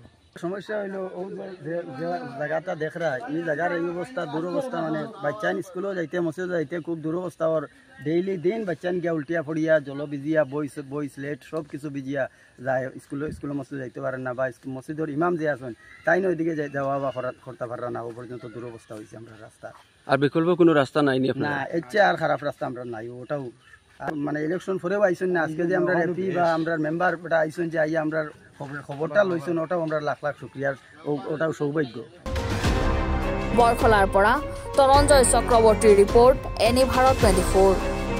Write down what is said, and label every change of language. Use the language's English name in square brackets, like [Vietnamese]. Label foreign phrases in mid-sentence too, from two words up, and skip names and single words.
[Sylheti] সমস্যা হইলো ও যে জায়গাটা দেখরা এই জায়গার এই অবস্থা দুরবস্থা মানে বাচ্চান স্কুলে যাইতে মসজিদে যাইতে খুব দুরবস্থা আর ডেইলি দিন বাচ্চান গিয়া উল্টিয়া পড়িয়া জল ভিজিয়া বই স্লেট সব কিছু ভিজিয়া যায় স্কুলে মসজিদে যাইতে পারেন না বা মসজিদের ইমাম যে আছেন তাই ওইদিকে যাওয়া বা করতে পারেন না ও পর্যন্ত দুরবস্থা হয়েছে আমরা রাস্তা আর বিকল্প কোনো রাস্তা নাই না এর চেয়ে আর খারাপ রাস্তা আমরা নাই ওটাও মানে ইলেকশন পরেও আইসেন না আজকে যে আমরা এমপি বা আমরা মেম্বার আইসেন যে আইয়া আমরা খবরটা লইছেন ওটাও আমরা লাখ লাখ শুক্রিয়ার ওটাও সৌভাগ্য [Assamese] বৰখলাৰ পৰা তৰঞ্জয় চক্ৰৱৰ্তীৰ ৰিপৰ্ট এনি ভাৰত 24